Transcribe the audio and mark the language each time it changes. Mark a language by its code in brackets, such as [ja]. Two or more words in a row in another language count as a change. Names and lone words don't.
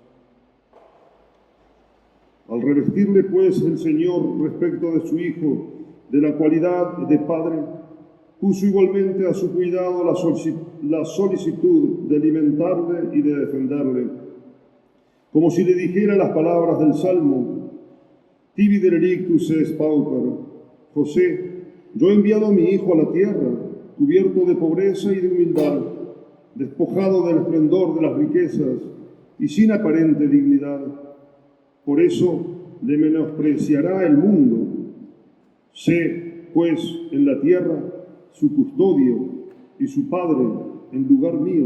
[es] Al revestirle, pues, el Señor respecto de su Hijo, de la cualidad de Padre, puso igualmente a su cuidado la solicitud de alimentarle y de defenderle, como si le dijera las palabras del Salmo: [la] Tibi derelictus es pauper. [es] José, yo he enviado a mi Hijo a la tierra, cubierto de pobreza y de humildad, despojado del esplendor de las riquezas y sin aparente dignidad. Por eso le menospreciará el mundo. Sé, pues, en la tierra su custodio y su padre en lugar mío.